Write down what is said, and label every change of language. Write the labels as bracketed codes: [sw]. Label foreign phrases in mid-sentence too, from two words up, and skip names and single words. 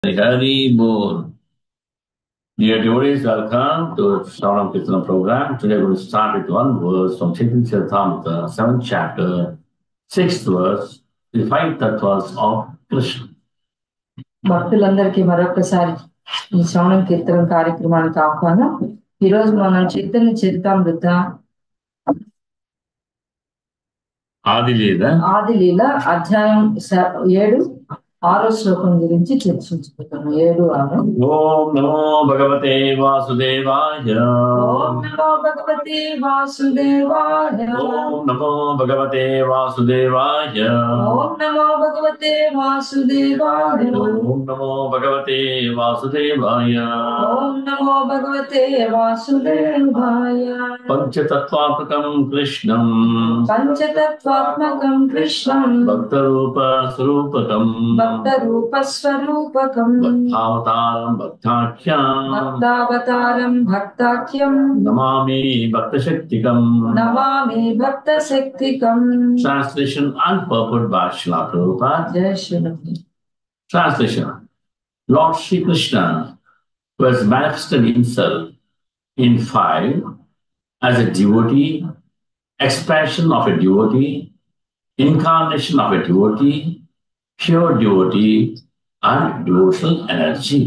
[bn] হরি বোল. [en] Dear devotees, welcome to Shravanam Kirtana program. Today we will start with one verse from Chaitanya Charitamrita, 7th chapter, 6th verse, the 5 tattvas of Krishna. [te] భక్తులందరికీ మరొకసారి ఈ శ్రవణం కీర్తన కార్యక్రమానికి ఆహ్వానం. ఈరోజు మనం చైతన్య చరితామృత ఆదిలీల అధ్యాయం 7 6వ శ్లోకం గురించి చర్చించుకుంటున్నాం. 7, 6. [sa] ఓం నమో భగవతే వాసుదేవాయ. ఓం నమో భగవతే వాసుదేవాయ. ఓం నమో భగవతే వాసుదేవాయ. ఓం నమో భగవతే వాసుదేవాయ. ఓం నమో భగవతే వాసుదేవాయ. ఓం నమో భగవతే వాసుదేవాయ. పంచతత్వాత్మకం కృష్ణం భక్తరూప స్వరూపకం భక్తావతారం భక్తాఖ్యం నమామి భక్తశక్తికం. [en] Translation and purport by Srila Prabhupada. [sa] జై శ్రీ. [en] Translation. Lord Sri Krishna, who has manifested himself in 5 as a devotee, expansion of a devotee, incarnation of a devotee, pure devotee, and devotional energy.